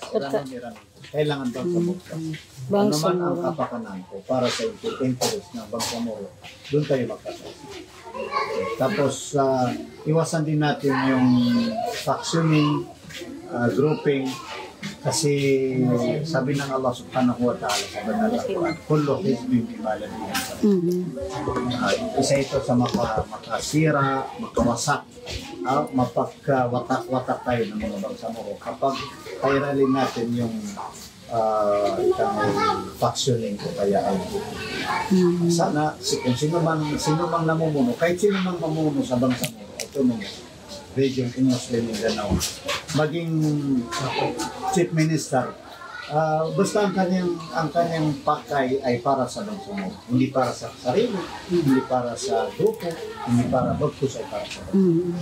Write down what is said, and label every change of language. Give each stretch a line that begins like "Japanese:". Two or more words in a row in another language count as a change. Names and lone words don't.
Filipino: Kailangan Bangsamoro first. Ano man ang kapakanan ko para sa interest ng Bangsamoro, doon tayo magkasama. Tapos, iwasan din natin yung factioning, grouping, kasi sabi ng Allah
Arabic: سبحانه وتعالى
Filipino: sa banal na Quran,
Arabic: كل حزب بما لديهم.
Filipino: Isa ito sa makasira, makawasak, mapagwatak-watak tayo ng mga bangsamoro kapag pairalin natin yung factioning o kaya ay sana kung sino mang namumuno, kahit sino mang mamuno sa Bangsamoro Autonomous Region in Muslim Mindanao, maging
English: Chief Minister,
Filipino: basta ang kanyang pakay ay para sa Bangsamoro, hindi para sa sarili, hindi para sa grupo, hindi para bagkus ay para sa Bangsamoro.